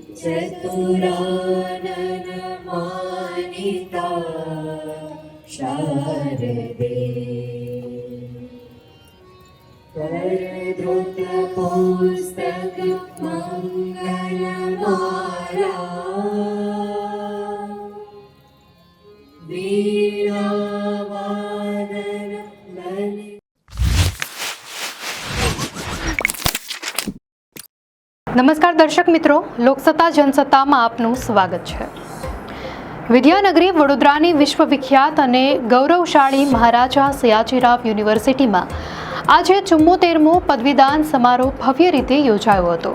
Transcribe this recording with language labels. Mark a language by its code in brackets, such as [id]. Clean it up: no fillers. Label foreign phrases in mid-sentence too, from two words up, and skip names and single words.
[sa] चतुरानन मानिता शारदे करधृत पुस्तक मंगलमाला वीणावादन ललित। [gu] નમસ્કાર દર્શક મિત્રો, લોકસત્તા જનસત્તામાં આપનું સ્વાગત છે। વિદ્યાનગરી વડોદરાની વિશ્વવિખ્યાત અને ગૌરવશાળી મહારાજા સયાજીરાવ યુનિવર્સિટીમાં આજે 74મો પદવીદાન સમારોહ ભવ્ય રીતે યોજાયો હતો।